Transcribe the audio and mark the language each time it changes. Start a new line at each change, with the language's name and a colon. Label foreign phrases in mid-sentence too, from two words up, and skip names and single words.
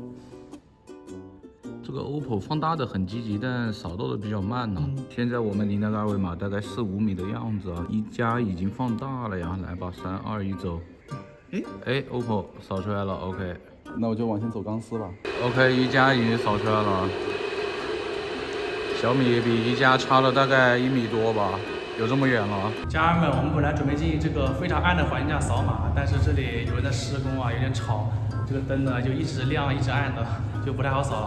Chinese: 這個 OPPO 放大的很積極，但掃到的比較慢呢。現在我們離那個二維碼大概4、5米的樣子啊，一加已經放大了呀。來吧，3、2、1走。哎 ，OPPO 掃出來了 ，OK。那我就往前走鋼絲吧。 OK，一加已經掃出來了。小米比一加差了大概1米多吧，有這麼遠了。家人們，我們本來準備進行這個非常暗的環境下掃碼，但是這裡有人在施工啊，有點吵，這個燈呢就一直亮一直暗的，就不太好掃了。